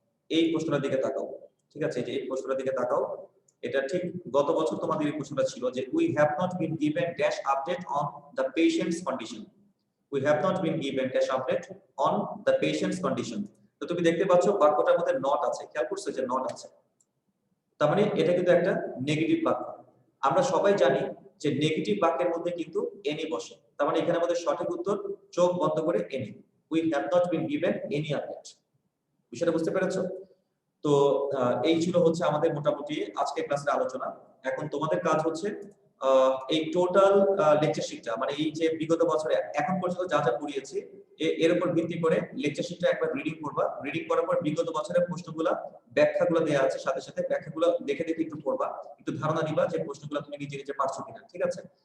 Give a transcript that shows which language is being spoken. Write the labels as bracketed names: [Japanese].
[Bangla] এই প্রশ্নটার দিকে তাকাও, ঠিক আছে, এই যে এই প্রশ্নটার দিকে তাকাও। এটা ঠিক গত বছর তোমাদের এই প্রশ্নটা ছিল যে [English] We have not been given dash update on the patient's condition. We have not been given dash update on the patient's condition. [Bangla] তো তুমি দেখতে পাচ্ছ বাক্যটার মধ্যে নট আছে, খেয়াল করছো যে নট আছে, তার মানে এটা কিন্তু একটা নেগেটিভ বাক্য। আমরা সবাই জানি যে নেগেটিভ বাক্যের মধ্যে কিন্তু এনি বসে, তার মানে এখানে আমাদের সঠিক উত্তর চোখ বন্ধ করে any. [English] We have not been given any update. [Bangla] বিষয়টা বুঝতে পেরেছো? তো এই ছিল হচ্ছে আমাদের মোটামুটি আজকের ক্লাসের আলোচনা। এখন তোমাদের কাজ হচ্ছে এই টোটাল লেকচার শিটটা, মানে এই যে বিগত বছরে এখন পর্যন্ত যা যা পড়িয়েছি এর উপর ভিত্তি করে লেকচার শিটটা একবার রিডিং করবা। রিডিং করার পর বিগত বছরের প্রশ্নগুলো, ব্যাখ্যাগুলো দেওয়া আছে, সাথে সাথে ব্যাখ্যাগুলো দেখে দেখে একটু পড়বা, একটু ধারণা নিবা যে প্রশ্নগুলো তুমি নিজে নিজে পারছো কিনা, ঠিক আছে?